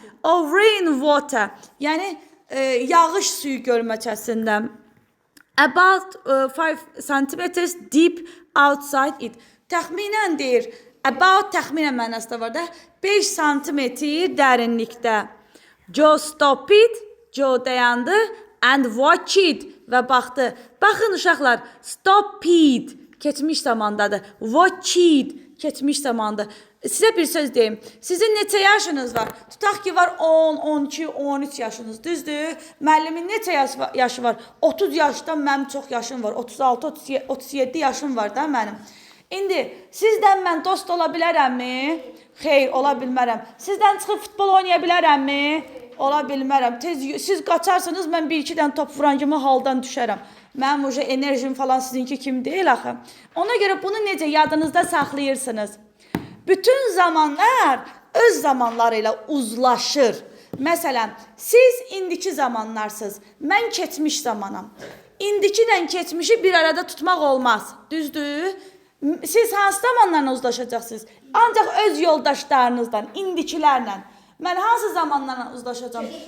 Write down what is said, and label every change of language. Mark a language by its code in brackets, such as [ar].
[en] Of rain water, [az] yəni yağış suyu gölməçəsindən. [en] About 5 centimeters deep outside it. [az] Təxminən deyir, about təxminən mənasında var da, 5 santimetr dərinlikdə. [en] Joe stop it, Joe dayandı, and watch it [az] və baxdı. Baxın uşaqlar, stop it keçmiş zamandadır. Watch it keçmiş zamandadır. Sizə bir söz deyim. Sizin neçə yaşınız var? Tutaq ki var 10, 12, 13 yaşınız. Düzdür? Müəllimin neçə yaşı var? 30 yaşdan mənim çox yaşım var. 36, 37 yaşım var da mənim. İndi sizdən mən dost ola bilərəmmi? Xeyr, ola bilmərəm. Sizdən çıxıb futbol oynaya bilərəmmi? Ola bilmərəm. Siz qaçarsınız, mən 1-2 dənə top vuran kimi haldan düşərəm. Mənim uca enerjim falan sizinki kimi deyil axı. Ona görə bunu necə yadınızda saxlayırsınız? Bütün zamanlar öz zamanlarıyla uzlaşır. Məsələn, siz indiki zamanlarsınız, mən keçmiş zamanam. İndiki ilə keçmişi bir arada tutmaq olmaz. Düzdür? Siz hansı zamanlarla uzlaşacaqsınız? Ancaq öz yoldaşlarınızdan, indikilərlə. Mən hansı zamanlarla uzlaşacağım?